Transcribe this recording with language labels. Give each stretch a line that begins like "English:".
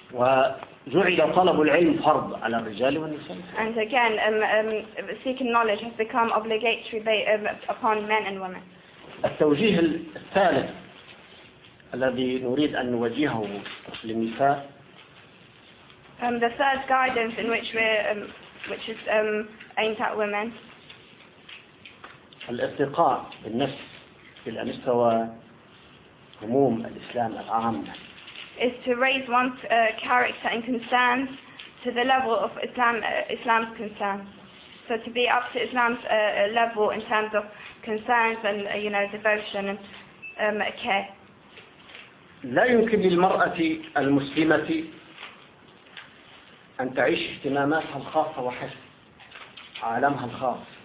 Arabic: وجعل طلب العلم فرض على الرجال والنساء.
English: And again, seeking knowledge has become obligatory upon men and women.
Arabic: التوجيه الثالث الذي نريد أن نوجهه للنساء.
English: The third guidance in which we're which is aimed at women.
Arabic: الارتقاء بالنفس إلى مستوى عموم الإسلام العام.
English: Is to raise one's character and concerns to the level of Islam's concerns. So to be up to Islam's level in terms of concerns and you know devotion and care.
Arabic: لا يمكن للمرأة المسلمة أن تعيش اهتماماتها الخاصة وحسب عالمها الخاص.